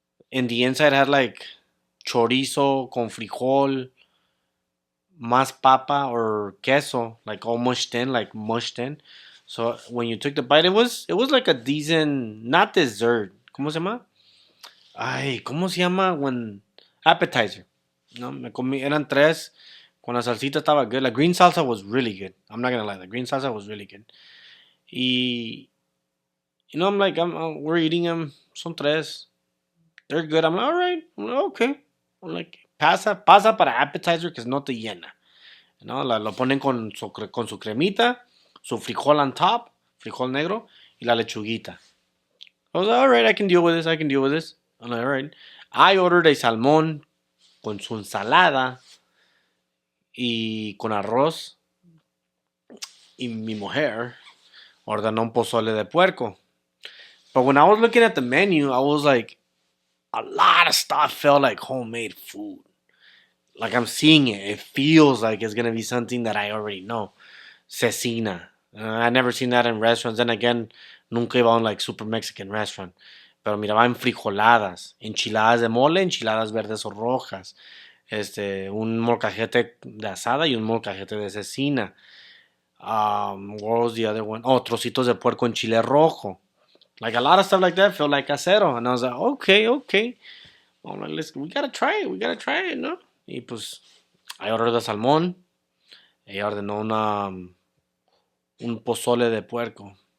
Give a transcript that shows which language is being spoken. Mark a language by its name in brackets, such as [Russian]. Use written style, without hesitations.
[English] And the inside had like chorizo [Spanish] con frijol, más papa [English] or queso, like all mushed in. So when you took the bite, it was like a decent, not dessert. [Spanish] ¿Cómo se llama? Ay, ¿cómo se llama [English] when appetizer? [Spanish] No, me comí, eran tres. Con la salsita estaba [English] good. La green salsa was really good. I'm not gonna lie, the green salsa was really good. Y I'm like, we're eating them. [Spanish] Son tres. [English] They're good. I'm like, all right. I'm like, okay. I'm like, [Spanish] pasa para appetizer que no te llena. ¿No? Lo ponen con su cremita, su frijol [English] on top, [Spanish] frijol negro, y la lechuguita. [English] I was like, all right, I can deal with this. I can deal with this. I'm like, all right. I ordered a salmón [Spanish] con su ensalada y con arroz. Y mi mujer ordenó un pozole de puerco. [English] But when I was looking at the menu, I was like, a lot of stuff felt like homemade food. Like I'm seeing it. It feels like it's gonna be something that I already know. Cecina. I never seen that in restaurants. Then again, [Spanish] nunca iba a un [English] like super Mexican restaurant. [Spanish] Pero miraba en frijoladas, enchiladas de mole, enchiladas verdes o rojas. Un molcajete de asada y un molcajete de cecina. [English] What was the other one? [Spanish] Oh, trocitos de puerco en chile rojo. [English] Like a lot of stuff like that felt like casero. And I was like, okay. I'm like, we gotta try it, ¿no? [Spanish] Y pues, [English] I ordered the salmón. [Spanish] Ella ordenó un pozole de puerco.